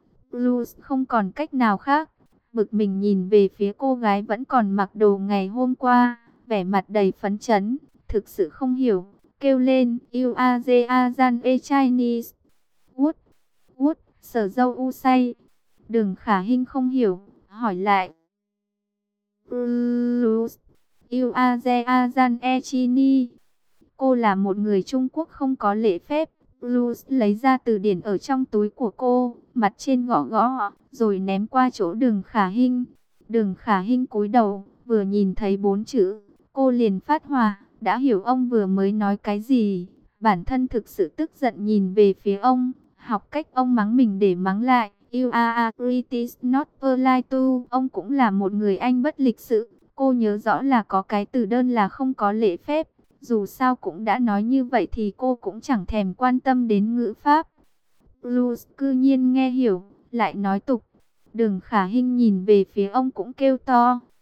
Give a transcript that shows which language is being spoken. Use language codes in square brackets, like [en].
[vi] Luz không còn cách nào khác, bực mình nhìn về phía cô gái vẫn còn mặc đồ ngày hôm qua, vẻ mặt đầy phấn chấn, thực sự không hiểu, kêu lên, [en] "You are the Asian Chinese." "What? What?" [vi] Sở Dâu U say. Đường Khả Hinh không hiểu, hỏi lại. [en] "Luz, you are the Asian Chinese." [vi] Cô là một người Trung Quốc không có lễ phép. Luz lấy ra từ điển ở trong túi của cô, mặt trên gõ gõ, rồi ném qua chỗ Đường Khả Hinh. Đường Khả Hinh cúi đầu, vừa nhìn thấy bốn chữ, cô liền phát hỏa, đã hiểu ông vừa mới nói cái gì. Bản thân thực sự tức giận nhìn về phía ông, học cách ông mắng mình để mắng lại. [en] "You are a British, not polite too." [vi] Ông cũng là một người Anh bất lịch sự. Cô nhớ rõ là có cái từ đơn là không có lễ phép. Dù sao cũng đã nói như vậy thì cô cũng chẳng thèm quan tâm đến ngữ pháp. Luz cư nhiên nghe hiểu, lại nói tục. Đường Khả Hinh nhìn về phía ông cũng kêu to.